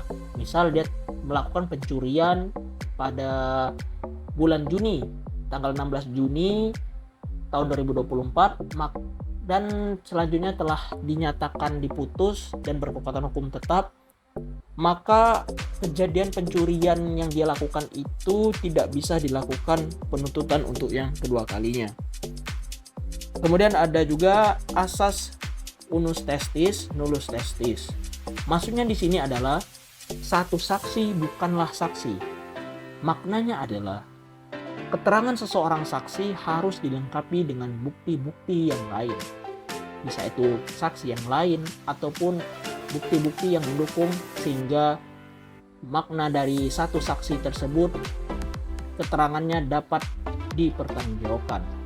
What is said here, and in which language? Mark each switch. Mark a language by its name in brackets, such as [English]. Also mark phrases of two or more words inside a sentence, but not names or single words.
[Indonesian] Misal dia melakukan pencurian pada bulan Juni, tanggal 16 Juni tahun 2024, dan selanjutnya telah dinyatakan diputus dan berkekuatan hukum tetap, maka kejadian pencurian yang dia lakukan itu tidak bisa dilakukan penuntutan untuk yang kedua kalinya. Kemudian ada juga asas [Latin] unus testis, nullus testis. [Indonesian] Maksudnya di sini adalah satu saksi bukanlah saksi. Maknanya adalah keterangan seseorang saksi harus dilengkapi dengan bukti-bukti yang lain. Bisa itu saksi yang lain ataupun bukti-bukti yang mendukung sehingga makna dari satu saksi tersebut keterangannya dapat dipertanggungjawabkan.